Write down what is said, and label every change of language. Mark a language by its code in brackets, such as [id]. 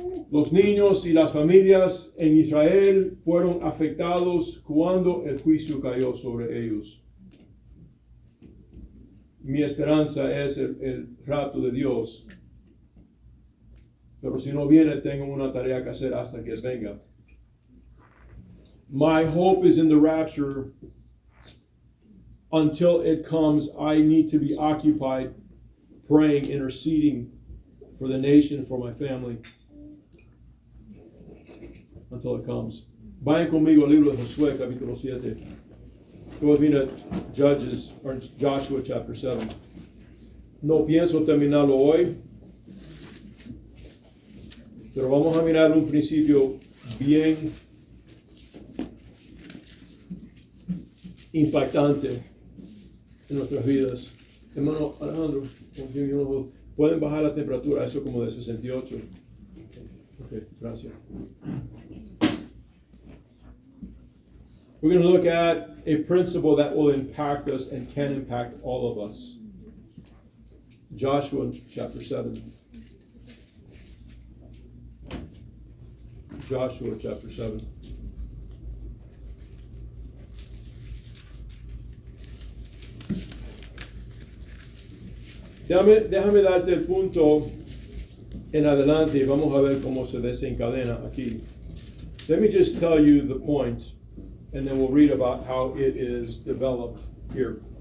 [es] Los niños y las familias en Israel fueron afectados cuando el juicio cayó sobre ellos. Mi esperanza es el rapto de Dios. Pero si no viene, tengo una tarea que hacer hasta que venga. [en] My hope is in the rapture. Until it comes, I need to be occupied praying, interceding for the nation, for my family. Until it comes. [es] Vayan conmigo al libro de Josué, capítulo 7. [en] Go with me to Judges, or Joshua chapter 7. [es] No pienso terminarlo hoy, pero vamos a mirar un principio bien impactante en nuestras vidas. Hermano Alejandro, pueden bajar la temperatura, eso como de 68. Ok, gracias. [en] We're going to look at a principle that will impact us and can impact all of us. Joshua chapter 7. Joshua chapter 7. [es] Déjame darte el punto en adelante y vamos a ver cómo se desencadena aquí. [en] Let me just tell you the point, and then we'll read about how it is developed here.